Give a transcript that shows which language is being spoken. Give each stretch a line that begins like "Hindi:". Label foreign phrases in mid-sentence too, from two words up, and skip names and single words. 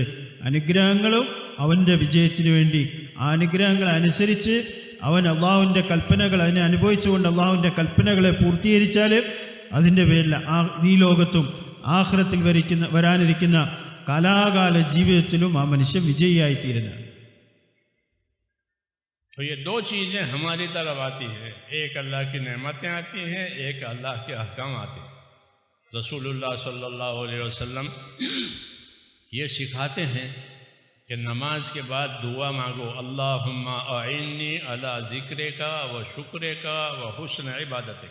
Malayalam: അനുഗ്രഹങ്ങളും അവൻ്റെ വിജയത്തിന് വേണ്ടി. ആ അനുഗ്രഹങ്ങൾ അനുസരിച്ച് അവൻ അള്ളാഹുവിൻ്റെ കൽപ്പനകൾ അതിനെ അനുഭവിച്ചുകൊണ്ട് അള്ളാഹുവിൻ്റെ കൽപ്പനകളെ പൂർത്തീകരിച്ചാൽ അതിൻ്റെ പേരിൽ ഈ ലോകത്തും ആഖിറത്തിൽ വരാനിരിക്കുന്ന കാലാകാല ജീവിതത്തിലും ആ മനുഷ്യൻ വിജയിയായിത്തീരുന്നതാണ്.
Urdu: تو یہ دو چیزیں ہماری طرف آتی ہیں، ایک اللہ کی نعمتیں آتی ہیں، ایک اللہ کے احکام آتے ہیں. رسول اللہ
Arabic: صلی اللہ علیہ وسلم
Urdu: یہ سکھاتے ہیں کہ نماز کے بعد دعا مانگو،
Arabic: اللہم اعنی علی ذکرک و شکرک و حسن عبادتک.